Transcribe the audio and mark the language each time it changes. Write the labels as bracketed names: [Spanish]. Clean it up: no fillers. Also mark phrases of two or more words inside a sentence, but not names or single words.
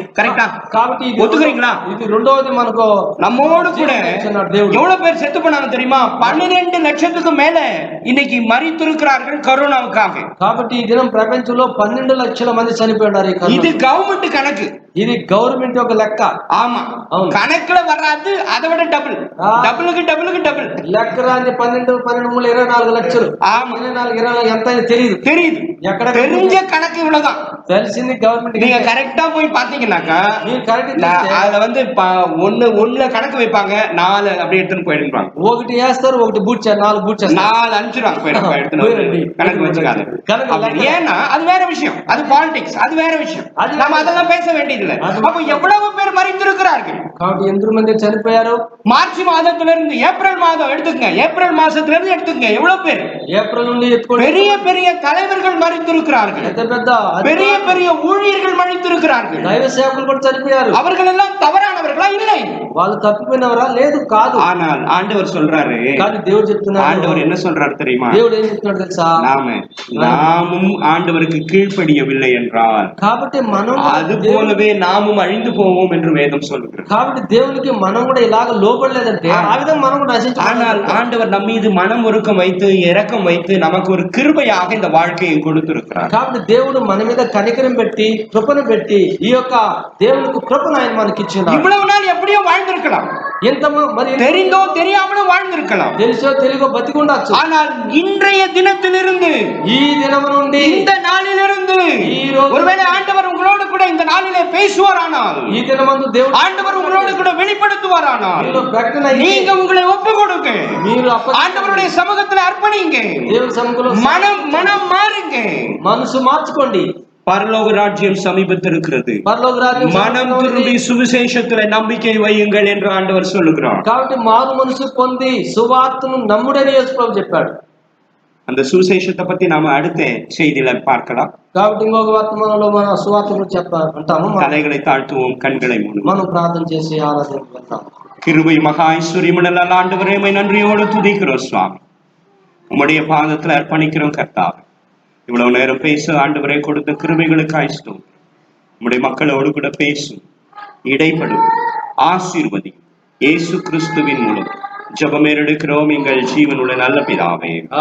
[Tamil] கரெக்டா? [Telugu] కాబట్టి ఇది [Tamil] ஒத்துக்கிறீங்களா? [Telugu] ఇది రెండవది మనకు [Tamil] நம்மோடு கூட [Telugu] దేవుడు. [Tamil] எவ்வளவு பேர் செத்து போனாங்க தெரியுமா? 12 லட்சத்துக்கு மேல இன்னைக்கு மரித்திருக்கிறார்கள் கரோனாவுக்காக. [Telugu] కాబట్టి ఈ దినం ప్రపంచంలో 12 లక్షల మంది చనిపోయినారు. [Tamil] இது கவர்மெண்ட் கணக்கு. [Telugu] ఇది గవర్నమెంట్ ఒక లెక్క. [Tamil] ஆமா, [Telugu] అవును. [Tamil] கணக்குல வராது, அதை விட டபுள். ஆ. டபுளுக்கு டபுளுக்கு டபுள். [Telugu] లెక్క రాని 12 3 24 లక్షలు. [Tamil] ஆமா. [Telugu] 24 ఎంత అని తెలియదు. [Tamil] தெரியுது. [Telugu] ఎక్కడ [Tamil] தெரிஞ்ச கணக்கு இவ்வளவுதான். [Telugu] తెలిసింది గవర్నమెంట్. [Tamil] நீங்க கரெக்டா போய் பாத்தீங்கன்னாக்கா, [Telugu] మీరు కరెక్ట్ [Tamil] அதுல வந்து ஒண்ணுல கணக்கு வைப்பாங்க, 4 அப்படியே எடுத்துன்னு போயிடுவாங்க. [Telugu] ఒకటి వేస్తారు, ఒకటి బూట్ చేస్తారు, 4 బూట్ చేస్తారు, [Tamil] 4 அனுப்பிச்சிடுவாங்க. எடுத்துன்னு போயிடுங்க. கணக்கு வச்சுக்காது. கணக்கு அப்படி ஏன்னா அது வேற விஷயம், அது பாலிடிக்ஸ், அது வேற விஷயம். அது நம்ம அதெல்லாம் பேச வேண்டியதில்லை. அது- அப்ப எவ்வளவு பேர் மறைந்திருக்கிறார்கள்? [Telugu] కాబట్టి ఎందరు మంది చనిపోయారు? [Tamil] மார்ச் மாதத்துல இருந்து ஏப்ரல் மாதம் எடுத்துக்கங்க, ஏப்ரல் மாசத்துல இருந்து எடுத்துக்கங்க, எவ்வளவு பேர்? [Telugu] ఏప్రిల్ నుండి ఎత్తుకోండి. [Tamil] பெரிய பெரிய தலைவர்கள் மறைந்திருக்கிறார்கள், [Telugu] పెద్ద పెద్ద [Tamil] பெரிய பெரிய ஊழியர்கள் மறைந்திருக்கிறார்கள். [Telugu] దైవ సేవకులు కూడా చనిపోయారు. [Tamil] அவர்கள் எல்லாம் தவறானவர்களா? இல்லை. [Telugu] వాళ్ళు తప్పిపోయినవరా? లేదు, కాదు. [Tamil] ஆனால் ஆண்டவர் சொல்றாரு, [Telugu] కానీ దేవుడు చెప్తున్నాడు. [Tamil] ஆண்டவர் என்ன சொல்றாரு தெரியுமா? [Telugu] దేవుడు ఏం చెప్తున్నాడు తెలుసా? [Tamil] நாமும் ஆண்டவருக்கு கீழ்ப்படியவில்லை என்றால், [Telugu] కాబట్టి మనం [Tamil] அது போலவே நாமும் அழிந்து போவோம் என்று வேதம் சொல்லுகிறது. [Telugu] కాబట్టి దేవునికి మనం కూడా ఇలాగ లోబడలేదంటే ఆ విధంగా మనం కూడా [Tamil] ஆனால் [Telugu] నశించాలి. [Tamil] ஆண்டவர் நம்ம மீது மனம் உருக்கம் வைத்து, இரக்கம் வைத்து, நமக்கு ஒரு கிருபையாக இந்த வாழ்க்கையை கொடுத்திருக்கிறார். [Telugu] కాబట్టి దేవుడు మన మీద కనికరం పెట్టి, కృపను పెట్టి, ఈ యొక్క దేవునికి కృపను ఆయన మనకి ఇచ్చినాడు. [Tamil] இவ்வளவு நாள் எப்படியோ வாழ்ந்திருக்கலாம், [Telugu] ఎంత మరి [Tamil] தெரிந்தோ தெரியாமலோ வாழ்ந்திருக்கலாம். [Telugu] తెలుసో తెలుగో బతికుండొచ్చు. [Tamil] ஆனால் இன்றைய தினத்திலிருந்து, [Telugu] ఈ దినము నుండి, [Tamil] இந்த நாளிலிருந்து, [Telugu] ఈ రోజు, [Tamil] ஒருவேளை ஆண்டவர் உங்களோடு கூட இந்த நாளிலே பேசுவாரானால், [Telugu] ఈ దినమందు దేవుడు [Tamil] ஆண்டவர் உங்களோடு கூட வெளிப்படுத்துவாரானால், [Telugu] మీలో ప్రకటన అయితే [Tamil] நீங்க உங்களை ஒப்பு கொடுங்க, [Telugu] మీరు [Tamil] ஆண்டவருடைய சமூகத்துல அர்ப்பணிங்க, [Telugu] దేవుని సముఖంలో [Tamil] மனம் மாறுங்க. [Telugu] మనసు మార్చుకోండి. [Tamil] பரலோக ராஜ்யம் சமீபத்திருக்கிறது, [Telugu] పరలోక రాజ్యం [Tamil] மனம் திரும்பி சுவிசேஷத்துல நம்பிக்கை வையுங்கள் என்று ஆண்டவர் சொல்லுகிறார். [Telugu] కాబట్టి మారు మనసు పొంది సువార్తను నమ్ముడని యేసు ప్రభు చెప్పాడు. [Tamil] அந்த சுவிசேஷத்தை பத்தி நாம அடுத்த செய்தியில பார்க்கலாம். [Telugu] కాబట్టి ఇంకొక వర్తమానంలో మనం సువార్త గురించి అంటాము. [Tamil] தலைகளை தாழ்த்துவோம், கண்களை மூடுவோம். [Telugu] మనం ప్రార్థన చేసి ఆరాధనకు వెళ్తాము. [Tamil] கிருபை மகா ஐஸ்வர்யமுள்ள ஆண்டவரே, உம்மை நன்றியோடு துதிக்கிறோம் சுவாமி. உம்முடைய பாதத்துல அர்ப்பணிக்கிறோம் கர்த்தாவே. இவ்வளவு நேரம் பேச ஆண்டவரே கொடுத்த கிருபைகளுக்காய் ஸ்தோத்திரம். உம்முடைய மக்களோடு கூட பேசும், இடைப்படும், ஆசீர்வதி. இயேசு கிறிஸ்துவின் மூலம் ஜெபம் எடுக்கிறோம் எங்கள் ஜீவனுள்ள நல்ல பிதாவே.